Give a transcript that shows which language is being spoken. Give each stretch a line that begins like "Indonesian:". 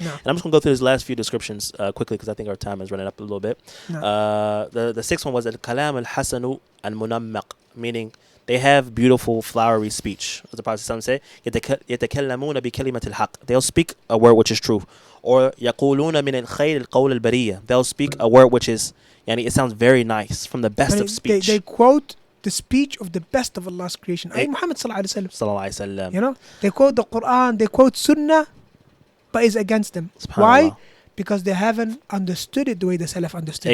English: And I'm just going to go through these last few descriptions quickly because I think our time is running up a little bit. The sixth one was al-kalam al-hasanu al-munammaq, meaning they have beautiful, flowery speech. As the Prophet said,
Arabic: يتكلمون بكلمة الحق.
English: They'll speak a word which is true.
Arabic: Or يقولون من الخير القول البرية.
English: They'll speak a word which is, yani, it sounds very nice, from the best of speech. They quote the speech of the best of Allah's creation. Muhammad sallallahu Sallallahu alaihi wasallam. You know, they quote the Quran, they quote Sunnah, but it's against them. Why? Because they haven't understood it the way the Salaf understood it.